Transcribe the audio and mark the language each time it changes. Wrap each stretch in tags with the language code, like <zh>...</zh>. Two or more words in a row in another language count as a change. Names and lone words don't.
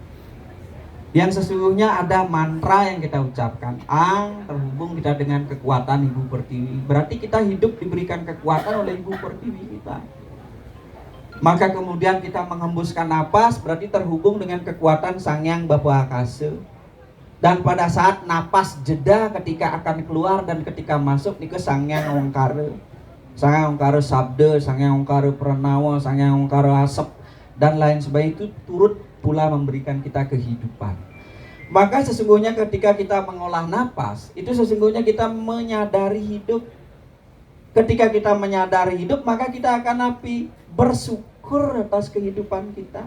<id>Yang sesungguhnya ada mantra yang kita ucapkan, Ang, terhubung kita dengan kekuatan Ibu Pertiwi. Berarti kita hidup diberikan kekuatan oleh Ibu Pertiwi kita. Maka kemudian kita menghembuskan napas, berarti terhubung dengan kekuatan Sang Hyang Bapa Akasa. Dan pada saat napas jeda ketika akan keluar dan ketika masuk ini ke Sang Hyang Ongkara. Sang Hyang Ongkara Sabda, Sang Hyang Ongkara Pranawa, Sang Hyang Ongkara Asep dan lain sebagainya itu turut pula memberikan kita kehidupan. Maka sesungguhnya ketika kita mengolah napas, itu sesungguhnya kita menyadari hidup. Ketika kita menyadari hidup, maka kita akan bersyukur atas kehidupan kita.</id>